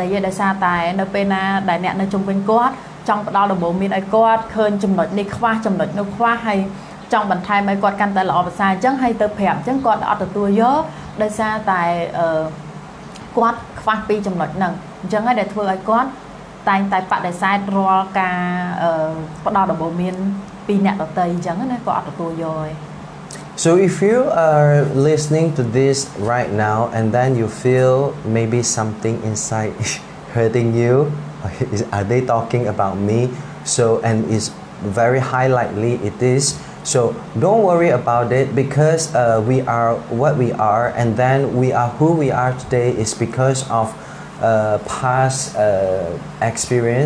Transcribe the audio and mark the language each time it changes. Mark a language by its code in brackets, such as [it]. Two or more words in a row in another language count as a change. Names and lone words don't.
[km] ទេដោយសារតែនៅពេលណាដែលអ្នកនៅជុំវិញគាត់ចង់ផ្ដល់ដំបូន្មានឲ្យគាត់ឃើញចំណុចនេះខ្វះចំណុចនោះខ្វះហើយចង់បន្ថែមឲ្យគាត់កាន់តែល្អប្រសើរអញ្ចឹងហើយទៅប្រាប់អញ្ចឹងគាត់អត់ទទួលយកដោយសារតែគាត់ខ្វះពីចំណុចហ្នឹងអញ្ចឹងហើយដែលធ្វើឲ្យគាត់តែងតែបដិសេធរាល់ការផ្ដល់ដំបូន្មានពីអ្នកដទៃអញ្ចឹងណាគាត់អត់ទទួលយកទេ [en] So if you are listening to this right now and then you feel maybe something inside hurting you, are they talking about me? So and it's very high likely it is. So don't worry about it because we are what we are and then we are who we are today is because of past experience.